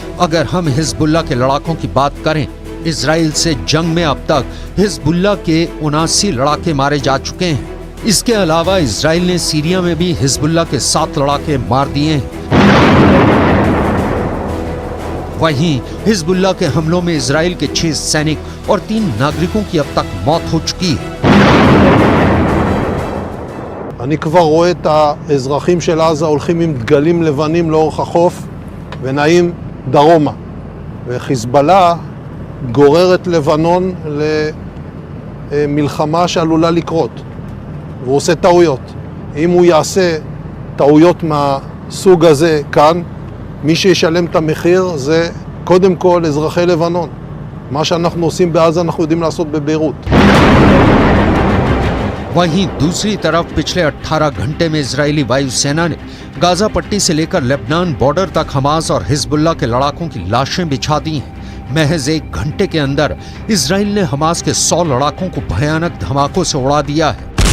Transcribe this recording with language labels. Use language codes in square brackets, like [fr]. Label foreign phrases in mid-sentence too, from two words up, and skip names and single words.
[hi] अगर हम हिजबुल्लाह के लड़ाकों की बात करें इजराइल से जंग में अब तक हिजबुल्लाह के 79 लड़ाके मारे जा चुके हैं। इसके अलावा इजराइल ने सीरिया में भी हिजबुल्लाह के 7 लड़ाके मार दिए हैं। वहीं हिजबुल्लाह के हमलों में इजराइल के 6 सैनिक और 3 नागरिकों की अब तक मौत हो चुकी है। [he] אני כבר רואה את האזרחים של עזה הולכים עם דגלים לבנים לאורך החוף ונעים דרומה. וחיזבאללה גוררת לבנון למלחמה שעלולה לקרות. והוא עושה טעויות. אם הוא יעשה טעויות מהסוג הזה כאן, מי שישלם את המחיר זה קודם כל אזרחי לבנון. מה שאנחנו עושים בעזה אנחנו יודעים לעשות בביירות. [hi] वहीं दूसरी तरफ पिछले 18 घंटे में इजरायली वायुसेना ने गाजा पट्टी से लेकर लेबनान बॉर्डर तक हमास और हिजबुल्लाह के लड़ाकों की लाशें बिछा दी हैं। महज 1 घंटे के अंदर इजराइल ने हमास के 100 लड़ाकों को भयानक धमाकों से उड़ा दिया है।